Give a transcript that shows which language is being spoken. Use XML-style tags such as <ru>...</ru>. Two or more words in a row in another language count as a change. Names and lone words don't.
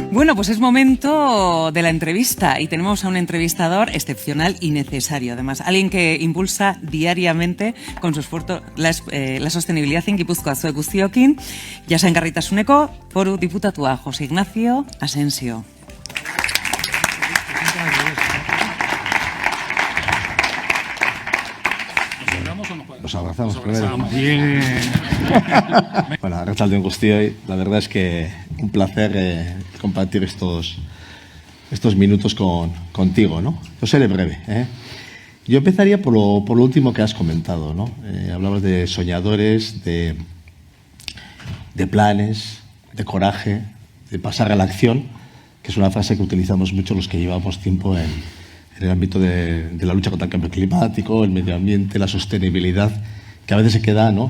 <es>Bueno, pues es momento de la entrevista y tenemos a un entrevistador excepcional y necesario, además. Alguien que impulsa diariamente con su esfuerzo la sostenibilidad en Gipuzkoa</es> <eu>zuek guztiokin. Jasangarritasuneko foru diputatua José Ignacio Asensio.</eu> <es>Nos abrazamos primero. Bien.</es> <eu>Bueno, arratsaldeon guztioi.</eu> <es>La verdad es que un placer compartir estos minutos contigo, ¿no? Yo seré breve, ¿eh? Yo empezaría por lo último que has comentado, ¿no? Hablabas de soñadores, de planes, de coraje, de pasar a la acción, que es una frase que utilizamos mucho los que llevamos tiempo en el ámbito de la lucha contra el cambio climático, el medio ambiente, la sostenibilidad, que a veces se queda, ¿no?</es>